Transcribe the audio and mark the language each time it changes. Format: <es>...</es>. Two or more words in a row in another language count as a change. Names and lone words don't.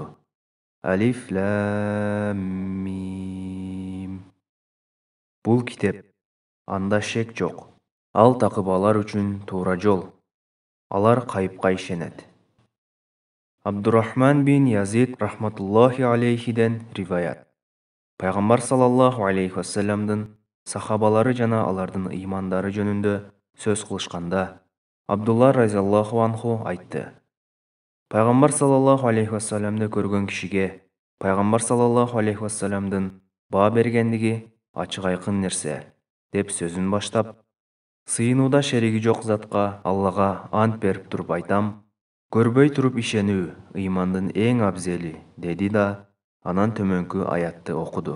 <ar>الم.</ar> <ky>Бул китеп, анда шек жок. Ал такыбалар үчүн туура жол. Алар кайыпка ишенет. Абдурахман бин Язид</ky> <ar>رحمة الله عليه</ar> <ky>риваят. Пайғамбар</ky> <ar>صلى الله عليه وسلم</ar> <ky>сахабалары жана алардын имандары жөнүндө сөз кылышканда Абдулла</ky> <ar>رضي الله عنه</ar> <ky>айтты. Пайғамбар</ky> <ar>صلى الله عليه وسلم</ar> <ky>көргөн кишиге Пайғамбар</ky> <ar>صلى الله عليه وسلم</ar> <ky>баа бергендиги ачык айкын нерсе деп сөзүн баштап, сыйынууда шериги жок затка Аллага ант берип туруп айтам, көрбөй туруп ишенүү ыймандын эң абзели, деди да анан төмөнкү аятты окуду.</ky>